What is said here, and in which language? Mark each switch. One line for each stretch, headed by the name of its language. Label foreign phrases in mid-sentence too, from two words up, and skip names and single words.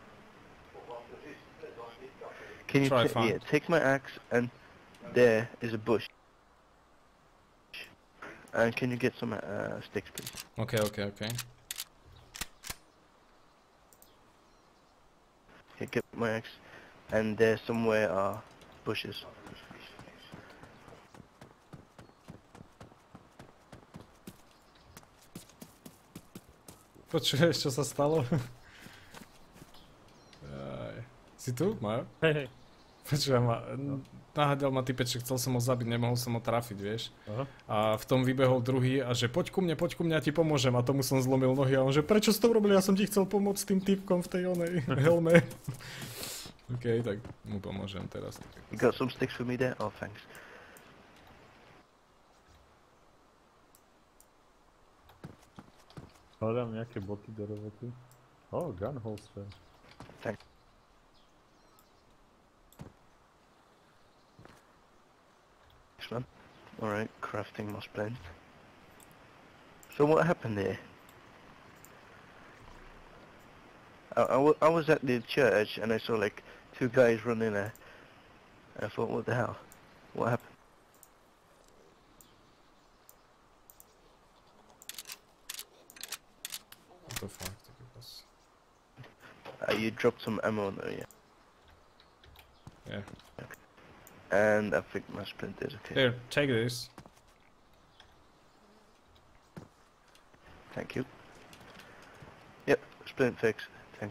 English: Can you take my axe, and there is a bush. And can you get some sticks, please? Okay. Okay, get my axe, and there somewhere are bushes.
Slovak: Počuješ, čo sa stalo? Si tu, Majo? Hej. Počujem ma, nahádal ma typeček, chcel som ho zabiť, nemohol som ho trafiť, vieš. Aha. A v tom vybehol druhý a že poď ku mne, ja ti pomôžem. A tomu som zlomil nohy a on že prečo si to urobil, ja som ti chcel pomôcť s tým typkom v tej onej helme. OK, tak mu pomôžem teraz.
English: You got some sticks for me there? Oh, thanks.
Slovak: Hľadám nejaké boty do roboty.
English: Gun holster. Excellent. Alright, crafting my splint. So what happened there? I was at the church and I saw like 2 guys running there. I thought, what the hell? What happened? What the fuck,
Slovak: ty kokos.
English: You dropped some ammo on there, yeah. Yeah. And I think my splint is okay. Here, take this. Thank you. Yep, splint fix. Thanks.